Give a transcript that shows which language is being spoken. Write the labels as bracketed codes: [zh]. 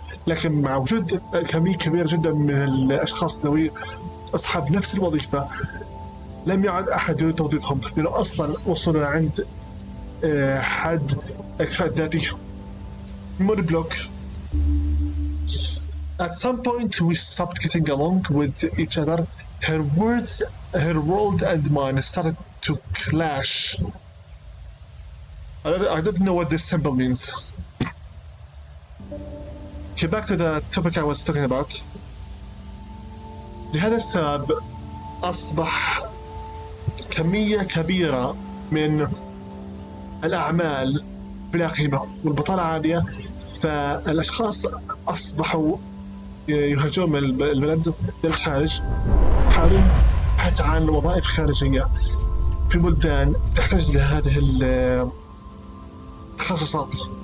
[ar] لكن مع وجود كمية كبيرة جدا من الأشخاص ذوي أصحاب نفس الوظيفة لم يعد أحد يريد توظيفهم، لأنه أصلا وصلوا عند حد الاكتفاء الذاتي. [en] Mood block. At some point we stopped getting along with each other. Her world and mine started to clash. I don't know what this symbol means. Okay, back to the topic I was talking about. [ar] لهذا السبب أصبح كمية كبيرة من الأعمال بلا قيمة والبطالة عالية، فالأشخاص أصبحوا يهاجرون من البلد للخارج، يحاولون حتى عن وظائف خارجية في بلدان تحتاج لهذه التخصصات.